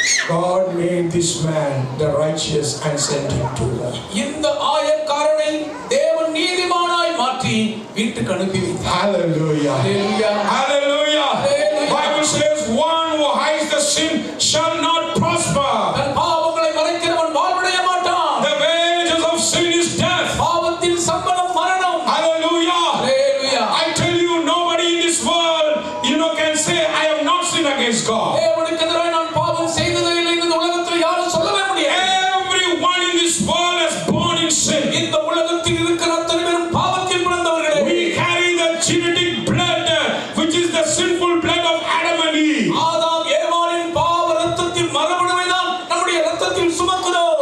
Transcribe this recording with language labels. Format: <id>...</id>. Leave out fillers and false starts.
<en>God made this man the righteous and sent him to her.</en> <ta>இந்த ஆயக்காரனை தேவன் நீதிமானாய் மாற்றி வீட்டுக்கு அனுப்பி வைத்தார்.</ta> <en>Hallelujah. Hallelujah. Hallelujah. Hallelujah. Bible says, one who hides the sin shall not prosper.</en> <ta>தன் பாவங்களை மறைக்கிறவன் வாழ்வடைய மாட்டான்.</ta> <en>The wages of sin is death.</en> <ta>பாவத்தின் சம்பளம் மரணம்.</ta> <en>Hallelujah. Hallelujah. I tell you, nobody in this world, can say, I have not sinned against God.</en> <ta>தேவனுக்கு எதிராக நான் பாவம் செய்ததே இல்லை இந்த உலகத்தில் யாரும் சொல்லவே முடியாது.</ta> <en>Everyone in this world is born in sin.</en> <ta>இந்த உலகத்தில் இருக்கிற அத்தனை பேரும் பாவத்தில் பிறந்தவர்களே.</ta> <en>We carry the genetic blood, which is the sinful blood of Adam and Eve.</en> <ta>ஆதாம் ஏவாளின் பாவ ரத்தத்தின் மரபணுவை தான் நம்முடைய ரத்தத்தில் சுமக்கிறோம்.</ta>